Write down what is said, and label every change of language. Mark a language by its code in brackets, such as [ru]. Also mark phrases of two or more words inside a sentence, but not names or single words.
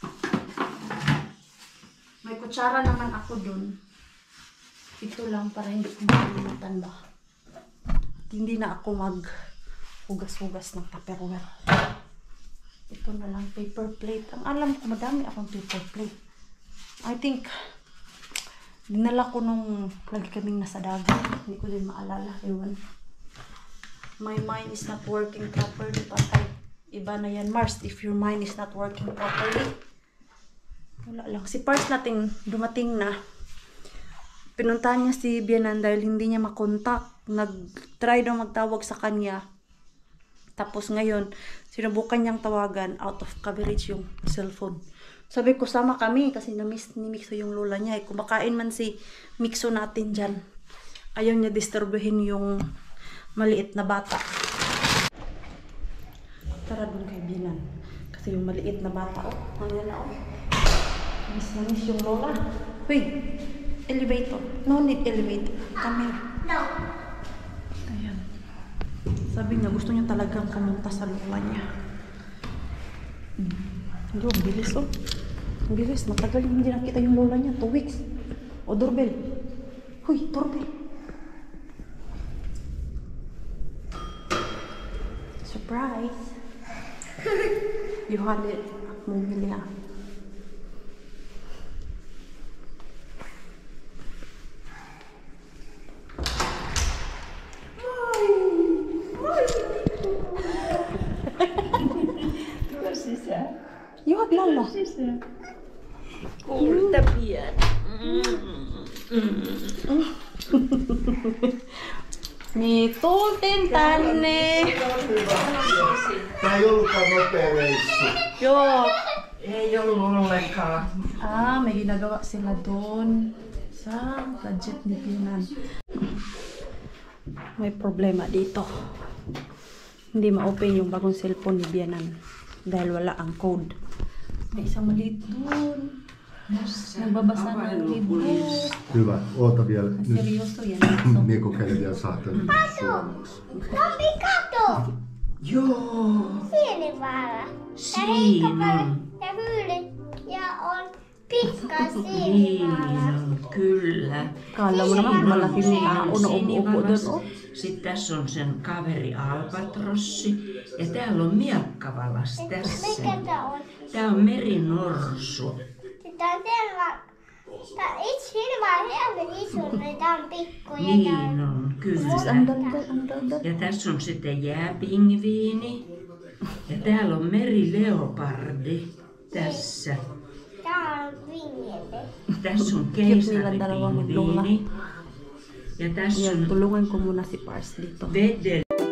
[tl] May kutsara naman ako dun. Ito lang para hindi ko makalimutan ba. At hindi na ako mag-hugas-hugas ng tupperware. Ito na lang, [en] paper plate. [tl] Ang alam ko, madami akong [en] paper plate. I think, [tl] dinala ko nung lagi kaming nasa dagat. Hindi ko din maalala. Ewan. [en] My mind is not working properly. [tl] Patay. Iba na yan, Mars. [en] If your mind is not working properly. [tl] Wala lang. Si Pars natin dumating na. Pinuntahan niya si Bianan dahil hindi niya makontak. Nag-try daw magtawag sa kanya. Tapos ngayon, sinubukan niyang tawagan, [en] out of coverage [tl] yung cellphone. Sabi ko, sama kami kasi na-miss ni Mixo yung lola niya. Kumakain man si Mixo natin dyan. Ayaw niya disturbuhin yung maliit na bata. Tara dun kay Binan. Kasi yung maliit na bata, oh. Ayan na, oh. Miss na miss yung lola. [en] Wait, elevator. No need elevator. Come here. No. [tl] Ayan. Sabi niya, gusto niya talagang pumunta sa lola niya. Hindi, ang bilis, oh. Ang bilis. Matagal hindi nakita yung lola niya. [en] 2 weeks. O, doorbell. Huy, doorbell. Surprise. You had it. [tl] Mumili ah. [en] You had Lala. [fi] Kuulta pian. Mituutin tänne. Tää ei ollutkaan nopea reissu. Joo. Ei ollut ollenkaan. [tl] May ginagawa sila doon sa budget ni Bianan. May problema dito. Hindi ma-open yung bagong cellphone ni Bianan dahil wala ang code. May isang maliit doon. Nagbabasa ng libro. [fi] Hyvä, oota vielä. Nyt [tl] Seryoso yan. [fi] mie kokeilen vielä saatan suomeksi. Tommi, kato! Joo, Sienivaara. Ja siinä Heikkapale on. ja Hyyli. Ja on pitkä Niin sienivaara. on, kyllä. [tl] Kala mo naman malaki na uno-upo doon. Oh. [fi] Sitten tässä on sen kaveri Albatrossi ja täällä on Miakkavalas tässä. Mikä tää on? Tää on merinorsu. Tää on selvä. Tää itse sienivaara helvetin iso, niin tää on pikku. Ja tää Niin on, kyllä. [tl] Ang daldal. [fi] Ja tässä on sitten jääpingviini. Ja täällä on merileopardi tässä. Tää on vinjete. Tässä on [tl] Niillä dalawa maglula. [fi] keisaripingviini. Ja tässä [tl] Yan, [fi] on [tl] tulungan ko muna si Pars dito. [fi] vedel